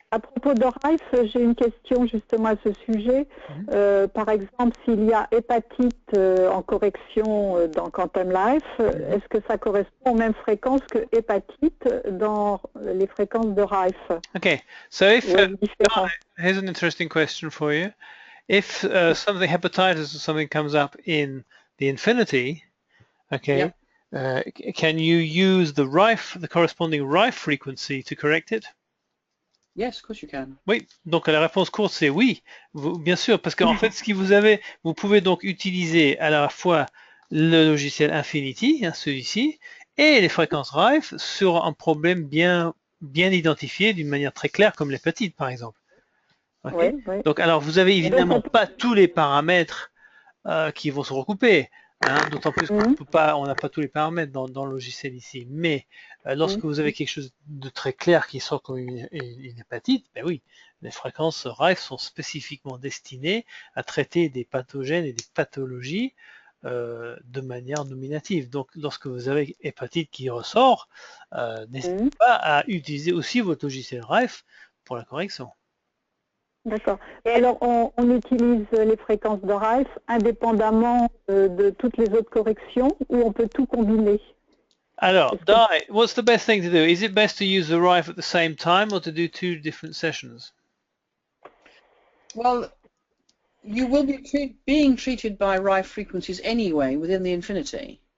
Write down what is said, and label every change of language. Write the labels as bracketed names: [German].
[French] À propos de Rife, j'ai une question justement à ce sujet. Par exemple, s'il y a hépatite en correction dans Quantum Life, est-ce que ça correspond aux mêmes fréquences que hépatite dans les fréquences de Rife? [English] Okay, so if [French] différent. [English] here's an interesting question for you. If something hepatitis or something comes up in the infinity, okay, can you use the corresponding Rife frequency to correct it? Yes, of course you can. [French] Oui, donc la réponse courte c'est oui, bien sûr, parce qu'en fait, ce que vous pouvez donc utiliser à la fois le logiciel Infinity, hein, celui-ci, et les fréquences Rife sur un problème bien identifié d'une manière très claire, comme l'hépatite par exemple. [English] Okay. [French] Oui. Donc, alors, vous avez évidemment pas tous les paramètres qui vont se recouper. Hein, d'autant plus qu'on n'a pas tous les paramètres dans le logiciel ici. Mais lorsque vous avez quelque chose de très clair qui sort comme une hépatite, ben oui, les fréquences Rife sont spécifiquement destinées à traiter des pathogènes et des pathologies de manière nominative. Donc, lorsque vous avez hépatite qui ressort, n'hésitez pas à utiliser aussi votre logiciel Rife pour la correction. D'accord. Et alors, on utilise les fréquences de Rife indépendamment de toutes les autres corrections ou on peut tout combiner? [English] Alors, Dai, what's the best thing to do? Is it best to use the Rife at the same time or to do two different sessions? Well, you will be being treated by Rife frequencies anyway within the infinity.